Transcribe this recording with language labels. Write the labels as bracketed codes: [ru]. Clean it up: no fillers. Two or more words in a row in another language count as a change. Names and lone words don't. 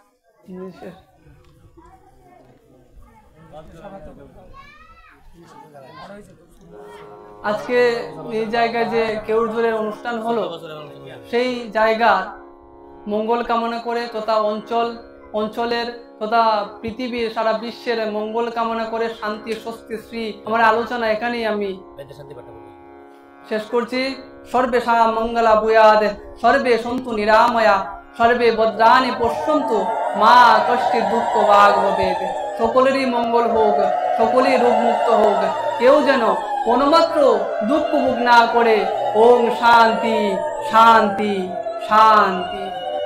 [bn] আজকে এই জায়গায় যে কেউরঝড়ের অনুষ্ঠান হলো, সেই জায়গা মঙ্গল কামনা করে তথা অঞ্চলের তথা পৃথিবীর সারা বিশ্বের মঙ্গল কামনা করে শান্তি স্বস্তি শ্রী আমার আলোচনা এখানেই আমি শেষ করছি। [sa] सर्वे मङ्गला भूयात्, सर्वे सन्तु निरामया, सर्वे भद्राणि पश्यन्तु, मा कष्टिर दुःख भाग भवेत्। [bn] সকলেরই মঙ্গল হোক, সকলেই রোগ মুক্ত হোক, কেউ যেন কোনমাত্র দুঃখ ভোগ না করে। [sa] ॐ शान्ति शान्ति शान्ति।